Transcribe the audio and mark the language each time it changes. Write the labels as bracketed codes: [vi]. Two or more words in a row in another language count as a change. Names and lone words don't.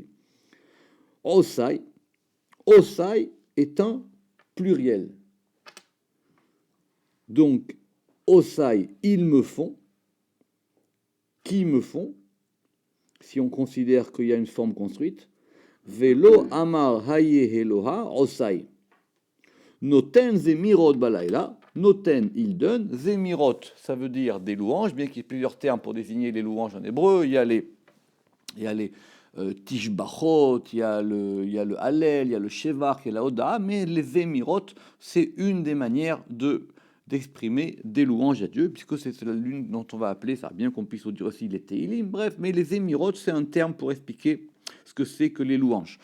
[fr] Osai. Osai est un pluriel. Donc, Osai, ils me font. Qui me font? Si on considère qu'il y a une forme construite. [he] ולא אמר איה אלוה עושי. נותן זמירות בלילה. Noten, [fr] il donne. Zemirot, ça veut dire des louanges, bien qu'il y ait plusieurs termes pour désigner les louanges en hébreu. Il y a les Tishbachot, il y a le Hallel, il y a le Shevach, il y a la Oda, mais les Zemirot, c'est une des manières d'exprimer des louanges à Dieu, puisque c'est l'une dont on va appeler, ça bien qu'on puisse dire aussi les Teilim, bref, mais les Zemirot, c'est un terme pour expliquer ce que c'est que les louanges.